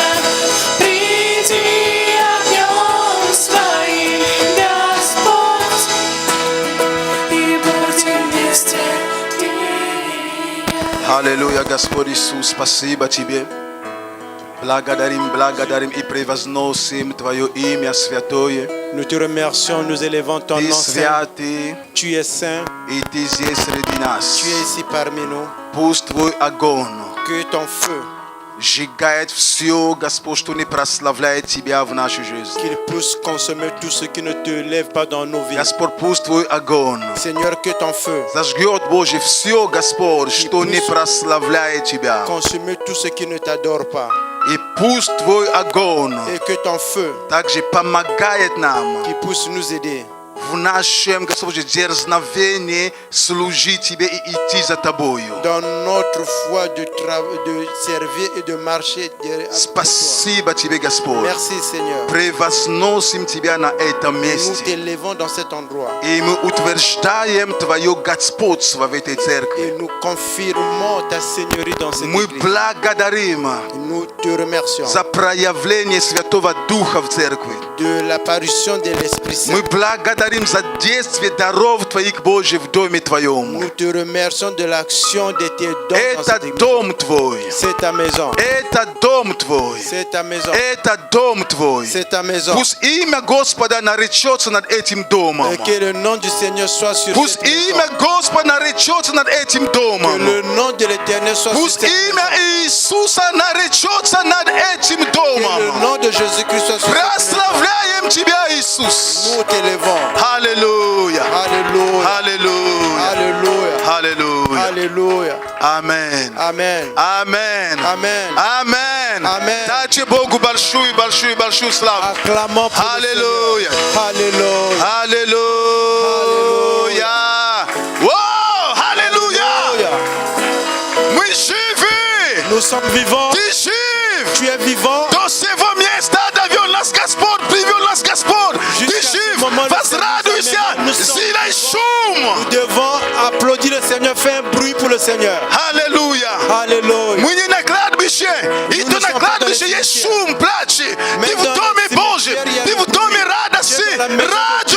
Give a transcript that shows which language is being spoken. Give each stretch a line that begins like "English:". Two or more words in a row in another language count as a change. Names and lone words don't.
Russian: Приди огнем своим, Господь, и будем вместе ты и я. Аллилуйя, Господь Иисус, спасибо Тебе. Благодарим и превозносим Твое имя святое.
French: Nous te remercions, nous élevons ton
Russian: Ты
French: nom saint.
Russian: святый,
French: Tu es saint,
Russian: и Ты здесь среди нас.
French: tu es ici parmi nous.
Russian: Пусть Твой огонь
French: Que ton feu,
Russian: сжигает все, Господь, что не прославляет Тебя в нашей жизни.
French: qu'il puisse consommer tout ce qui ne te lève pas dans nos vies.
Russian: Господь, пусть Твой огонь
French: Seigneur, que ton feu
Russian: зажгет, Боже, все, Господь, что не прославляет Тебя.
French: consume tout ce qui ne t'adore pas.
Russian: И пусть Твой огонь
French: Et que ton feu,
Russian: также помогает нам
French: qui puisse nous aider
Russian: в нашем, Господь, дерзновении служить Тебе и идти за Тобою.
French: dans notre foi de servir et de marcher derrière toi.
Russian: Спасибо Тебе, Господь.
French: Merci Seigneur.
Russian: Превозносим Тебя на этом
French: Nous
Russian: месте.
French: t'élevons dans cet endroit
Russian: И мы утверждаем Твое господство в этой церкви.
French: et nous confirmons ta seigneurie dans cette
Russian: Мы
French: église.
Russian: благодарим
French: Nous te remercions
Russian: за проявление Святого Духа в церкви.
French: de l'apparition de l'Esprit Saint.
Russian: Мы благодарим за действие даров Твоих, Божьих, в Доме Твоем.
French: Nous te remercions de l'action de tes dons dans
Russian: Это
French: cette église.
Russian: дом Твой.
French: C'est ta maison.
Russian: Это дом Твой.
French: C'est ta maison.
Russian: Это дом Твой.
French: C'est ta maison.
Russian: Пусть имя Господа наречется над этим домом.
French: Et que le nom du Seigneur soit sur
Russian: Пусть
French: cette maison.
Russian: имя Господа наречется над этим
French: Que
Russian: домом.
French: le nom de l'Éternel soit sur
Russian: Пусть
French: cette
Russian: имя
French: maison.
Russian: Иисуса наречется над этим
French: Que le
Russian: домом.
French: nom de Jésus-Christ soit sur cette maison.
Russian: Прославляем Тебя, Иисус.
French: Nous t'élevons.
Russian: Аллилуйя.
French: Alléluia.
Russian: Аллилуйя.
French: Alléluia.
Russian: Аллилуйя.
French: Alléluia.
Russian: Аминь.
French: Amen.
Russian: Аминь.
French: Amen.
Russian: Аминь. Амен. Дайте Богу большую славу.
French: Acclamons pour le
Russian: Аллилуйя.
French: Seigneur. Alléluia.
Russian: Аллилуйя. Воу, аллилуйя. Мы живы.
French: Nous sommes vivants.
Russian: Ты жив.
French: Tu es vivant.
Russian: До сего места довел нас Господь, привел нас Господь. Ты
French: Jusqu'à ce
Russian: жив.
French: moment, le
Russian: Возрадуйся.
French: Seigneur nous sommes
Russian: Сделай
French: Nous
Russian: шум.
French: devons applaudir le Seigneur. Fais un bruit pour le Seigneur.
Russian: Аллилуйя.
French: Alléluia.
Russian: Мы не на кладбище. И
French: Nous
Russian: то
French: ne
Russian: на
French: sommes pas
Russian: кладбище
French: dans le
Russian: есть
French: cimetière.
Russian: шум, плачь.
French: Mais
Russian: Ты в
French: dans
Russian: доме
French: le
Russian: Божьем.
French: cimetière, il y a
Russian: Ты
French: le
Russian: в доме
French: bruit.
Russian: радости.
French: Tu es dans la maison de Dieu.